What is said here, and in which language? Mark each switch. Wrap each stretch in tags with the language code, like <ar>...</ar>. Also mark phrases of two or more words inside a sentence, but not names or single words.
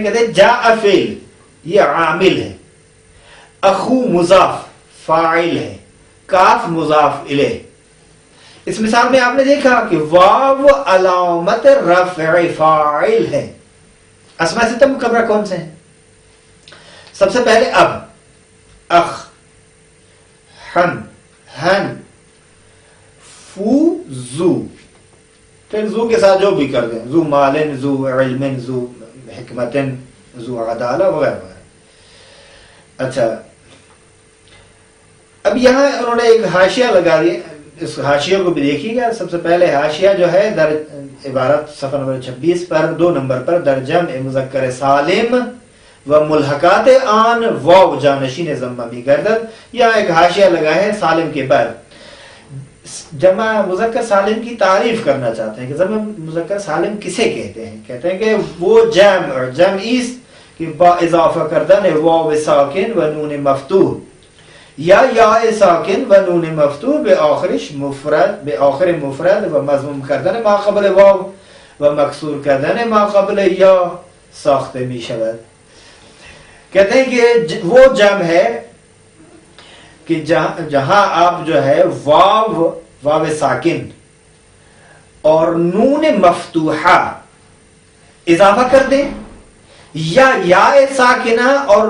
<ur>کہتے ہیں جاء فعل، یہ عامل ہے، اخو مضاف فاعل ہے، کاف مضاف الیہ. اس مثال میں آپ نے دیکھا کہ واو علامت رفع فاعل ہے. اسماء ستہ مکبرہ کون سے ہیں؟ سب سے پہلے اب،</ur> <ar>اخ، ہن، ہن، فو، زو،</ar> <ur>پھر زو کے ساتھ جو بھی کر دیں،</ur> <ar>زو مالن، زو علمن، زو حکمتن، زو عدالہ</ar> <ur>وغیرہ وغیرہ. اچھا، اب یہاں انہوں نے ایک حاشیہ لگا دیا، اس حاشیہ کو بھی دیکھیے گا. سب سے پہلے حاشیہ جو ہے</ur> <fa>در عبارت</fa> <ur>صفحہ نمبر 26 پر 2 نمبر پر</ur> <fa>در جمع مذکر سالم و ملحقات آن واو جانشین ضمہ بھی گردد.</fa> <ur>یہاں ایک حاشیہ لگا ہے سالم کے بعد. جمع مذکر سالم کی تعریف کرنا چاہتے ہیں کہ جمع مذکر سالم کسے کہتے ہیں. کہتے ہیں کہ وہ</ur> <fa>جمع اس کی با اضافہ کردن واو ساکن و نون مفتوح یا ساکن و نون مفتوح به آخرش مفرد، به آخر مفرد و مضموم کردن ما قبل واو و مکسور کردن ما قبل یا ساخته می شود.</fa> <ur>کہتے ہیں کہ وہ جمع ہے کہ جہاں آپ جو ہے واو ساکن اور نون مفتوحہ اضافہ کر دیں، یا ساکنہ اور</ur>